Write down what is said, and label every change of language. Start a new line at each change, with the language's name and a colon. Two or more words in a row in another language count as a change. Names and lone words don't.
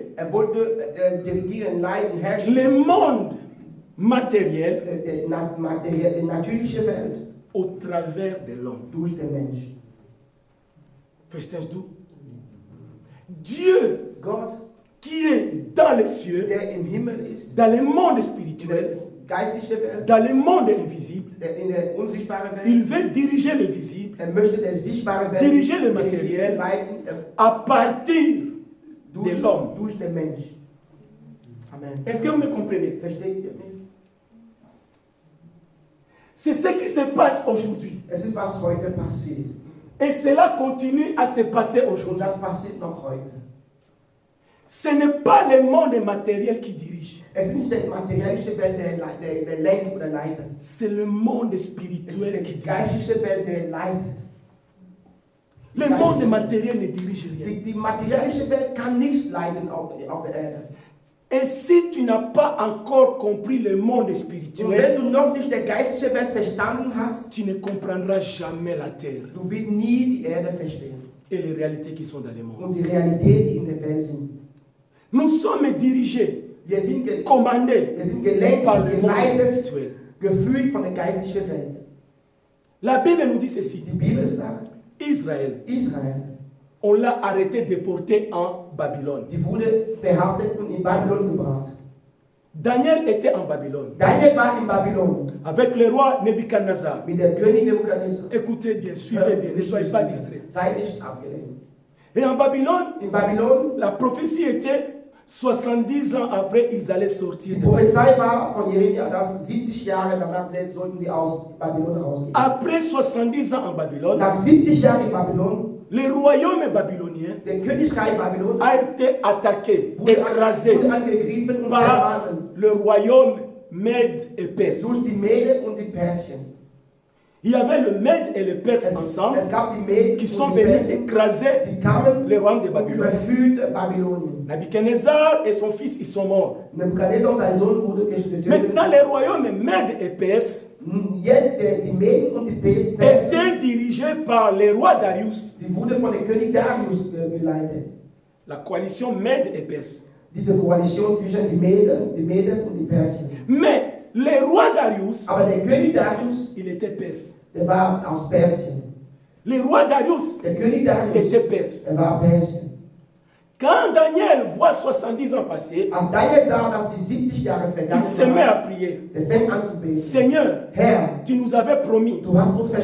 German: Wollte dirigieren, leiten, herrschen.
French: le monde matériel
German: Die natürliche Welt
French: au travers de l'homme.
German: durch den Mensch. Verstehst du?
French: Dieu
German: Gott,
French: qui est dans les cieux,
German: der im Himmel ist,
French: dans le monde
German: in der
French: spirituel,
German: geistlichen Welt,
French: dans le monde invisible,
German: in der unsichtbaren Welt,
French: il veut diriger le visible
German: möchte der sichtbare Welt
French: Diriger le matériel.
German: leiten
French: à partir de l'homme.
German: durch den Mensch. Amen.
French: Est-ce que vous me comprenez?
German: Versteht ihr mich?
French: C'est ce qui se passe aujourd'hui.
German: Es ist, was heute passiert.
French: Et cela continue à se passer
German: Und
French: aujourd'hui.
German: das passiert noch heute.
French: Ce n'est pas le monde matériel qui dirige.
German: Es ist nicht die materialische Welt, der lenkt oder leitet.
French: C'est le monde
German: Es ist
French: spirituel qui
German: die
French: dirige.
German: geistliche Welt, der leitet.
French: Le monde matériel ne dirige rien.
German: Die materialische Welt kann nichts leiten auf der Erde.
French: Et si tu n'as pas encore compris le monde
German: Und wenn
French: spirituel,
German: du noch nicht die geistliche Welt verstanden hast,
French: tu ne comprendras jamais la terre
German: du wirst nie die Erde verstehen.
French: et les réalités qui sont dans le monde.
German: Und die Realität, die in der Welt sind.
French: Nous sommes dirigés,
German: Wir sind
French: commandés
German: gelenkt,
French: par le monde
German: geleitet,
French: spirituel.
German: geführt von der geistlichen Welt.
French: La Bible nous dit ceci.
German: Die Bibel sagt,
French: Israël,
German: Israel,
French: on l'a arrêté, déporté en Babylone.
German: die wurde verhaftet und in Babylon gebracht.
French: Daniel était en Babylone
German: Daniel war in Babylon
French: avec le roi Nebuchadnezzar.
German: mit der König Nebukadnezar.
French: Écoutez bien, suivez bien, ne soyez pas distraits.
German: Sei nicht abgelenkt.
French: Et en Babylone,
German: In Babylon,
French: la prophétie était 70 ans après, ils allaient sortir
German: die
French: de Babylone.
German: Prophezei war von Jeremia, dass 70 Jahre danach sollten sie aus Babylon rausgehen.
French: Après 70 ans en Babylone,
German: Nach 70 Jahren in Babylon,
French: le royaume babylonien
German: der Königreich Babylon
French: a été attaqué, écrasé
German: wurde angegriffen und
French: par
German: zermalmen
French: le royaume Mède et Perse.
German: durch die Mede und die Persien.
French: Il y avait le Mède et le Perse ensemble
German: Es gab die Mede
French: qui
German: und
French: sont
German: die
French: venus
German: Persien,
French: écraser
German: die kamen
French: le royaume de
German: und
French: Babylone.
German: überführte Babylonien.
French: Nebuchadnezzar et son fils, ils sont morts.
German: Nebukadnezar und sein Sohn wurde getötet.
French: Maintenant, les royaumes Mède et Perse
German: Die Meden und die Persien,
French: étaient dirigés par le roi Darius,
German: die wurde von dem König Darius geleitet.
French: la coalition Mède et Perse.
German: Diese Koalition zwischen die Medes und die Persien.
French: Mais le roi Darius,
German: Aber der König Darius,
French: il était perse.
German: der war aus Persien.
French: Le roi Darius
German: Der König Darius,
French: était perse.
German: der war Persien.
French: Quand Daniel voit 70 ans passer,
German: Als Daniel sah, dass die 70 Jahre
French: il se
German: vergangen
French: met à
German: waren,
French: prier.
German: der fängt an zu beten.
French: Seigneur,
German: Herr,
French: tu nous avais promis,
German: du hast uns